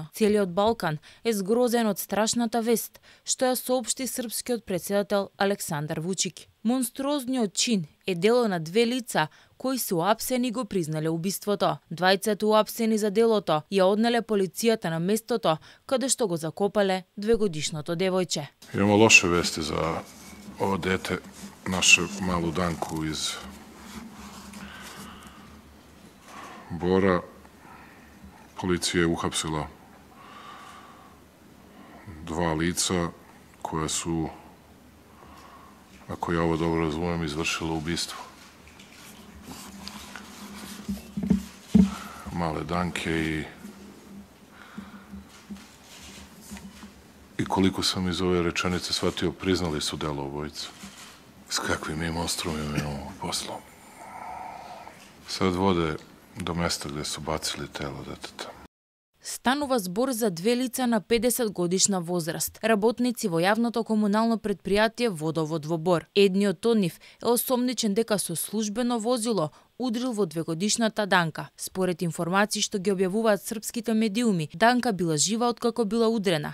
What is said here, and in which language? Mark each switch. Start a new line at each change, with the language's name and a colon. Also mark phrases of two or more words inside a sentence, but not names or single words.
Macedonian: Целиот Балкан е згрозен од страшната вест, што ја соопшти српскиот председател Александар Вучик. Монструозниот чин е дело на две лица кои се уапсени го признале убиството. Двајцата уапсени за делото ја однеле полицијата на местото каде што го закопале двегодишното девојче.
Serbian: Имamo loše vesti za ovo dete, našu malu Danku iz Bora. Policija je uhapsila dva lica koja su, ako ja ovo dobro razumem, izvršila ubistvo male Danke i koliko sam iz ove rečenice shvatio, priznali su delo obojica. S kakvim mi monstrumima imamo posla. Sad vode do mesta gde su bacili telo deteta.
Macedonian: Станува збор за две лица на 50 годишна возраст, работници во јавното комунално предпријатие Водовод во Бор. Едниот од нив е осомничен дека со службено возило удрил во двегодишната Данка. Според информации што ги објавуваат српските медиуми, Данка била жива откако била удрена.